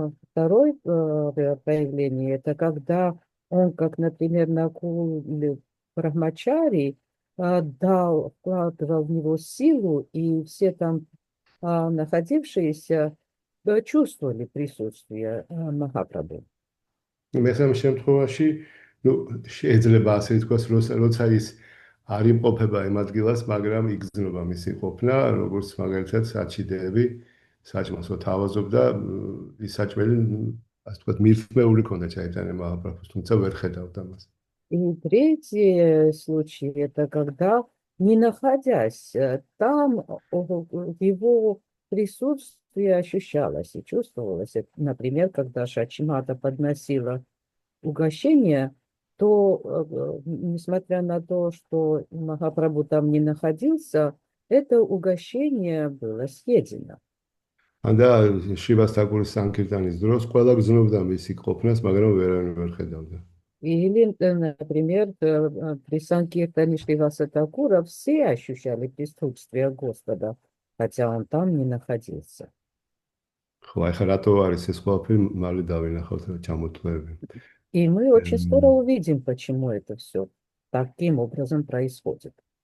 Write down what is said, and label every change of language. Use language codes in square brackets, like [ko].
[ru] Второе проявление, это когда он, как, например, Накуле Брахмачари, вкладывал в него силу, и все там находившиеся чувствовали присутствие Махапрабху. [ka] მესამე შემთხვევაში, შეიძლება ასე ითქვას, როცა ის არ იმყოფება იმ ადგილას, მაგრამ იგრძნობა მისი ყოფნა, როგორც მაგალითად საჩიდეები საჭმელს თავაზობდა, ის საჭმელი, ასე ვთქვათ, მირთმეული ქონდა ჩაიტანია მაჰაპრაბჰუს, თუმცა ვერ ხედავდა მას. [ru] И третий случай, это когда, не находясь там, его присутствие ощущалось и чувствовалось. Например, когда Шачимата подносила угощение, то, несмотря на то, что Махапрабху там не находился, это угощение было съедено. [ka] და შრივას თაკურის სანკირტანის დროს ყველა გრძნობდა მისი ყოფნას, მაგრამ ვერანაირ ვერ ხედავდა. [ru] Или, например, при Санкиртане Шриваса Такура все ощущали присутствие Господа, хотя он там не находился. [ka] ხო, ახლა რატო არის ეს ყველაფერი, მალე დავინახავთ ჩამოთვლები. [ru] И мы очень скоро увидим, почему это все таким образом происходит.